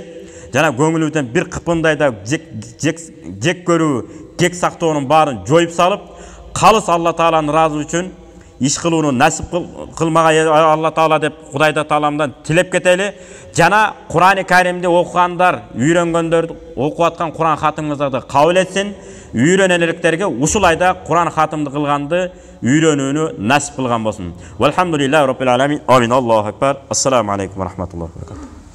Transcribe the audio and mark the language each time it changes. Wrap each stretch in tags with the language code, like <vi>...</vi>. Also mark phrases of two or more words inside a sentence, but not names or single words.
<ky>Жана көңүлүбүздөн бир кыпындай да жек көрүү, кек сактоонун баарын жоюп салып, калыс Алла Тааланын ыраазы үчүн иш кылууну насип кылмага Алла Таала деп Кудайда Тааламдан тилеп кетели. Жана Куран-ы Каримди окугандар, үйрөнгөндөр, окуп аткан Куран хатымыңыздарды кабыл этсин. Үйрөнөн электерге ушул айда Куран хатымды кылганды үйрөнүүнү насип кылган болсун.</ky> <ar>والحمد لله رب العالمين. آمين. الله أكبر. السلام عليكم ورحمة الله وبركاته.</ar>